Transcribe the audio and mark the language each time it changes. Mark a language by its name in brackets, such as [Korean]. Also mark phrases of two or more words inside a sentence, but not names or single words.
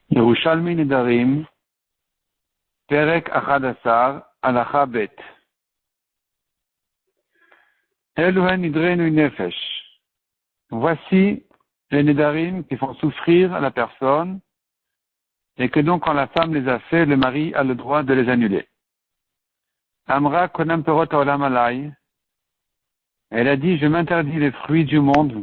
[Hebrew] ירושלמי נדרים, פרק אחד עשר, הלכה ב. אלו הן נדרי נפש. [French] Voici les Nedarim qui font souffrir la personne et que donc quand la femme les a fait, le mari a le droit de les annuler. [Hebrew] אמרה קונם פירות העולם עלי. [French] Elle a dit, je m'interdis les fruits du monde.